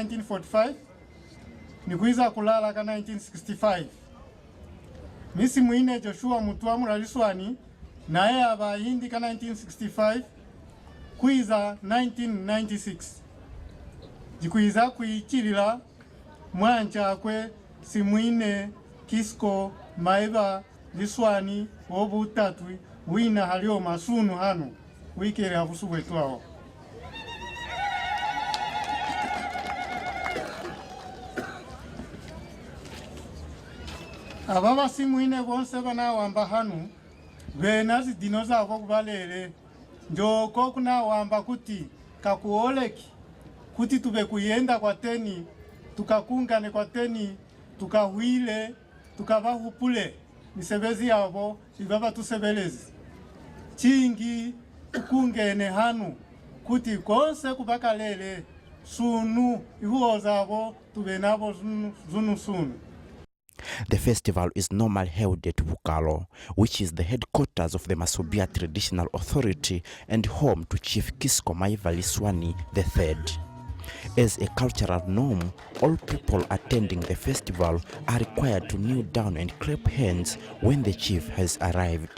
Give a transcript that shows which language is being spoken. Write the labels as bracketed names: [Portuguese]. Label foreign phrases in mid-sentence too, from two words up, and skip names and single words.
[Subiya] 1945 nikuiza kulala ka 1965 misi muine Joshua Mutwamu la liswani naye abayindi ka 1965 kuiza 1996 jikuiza kuichilila mwancha kwe simuine Kisko maiba liswani obutatu wina halio masunu hanu wikere abusu wetu aho. Ababa simuine bonse bana wamba hanu benazi dinoza ako kubalele njoko kuna wamba kuti kakuoleki kuti tube kuyenda kwa teni tukakungane kwa teni tukahuile tukavahupule nisebezi yabo ibaba tusebelezi chingi tukungene hanu kuti konse kubaka lele sunu ihuo zabo tubenabo zunu sunu. [English] The festival is normally held at Bukalo, which is the headquarters of the Masubia Traditional Authority and home to Chief Kisko Maiva Liswani III. As a cultural norm, all people attending the festival are required to kneel down and clap hands when the chief has arrived.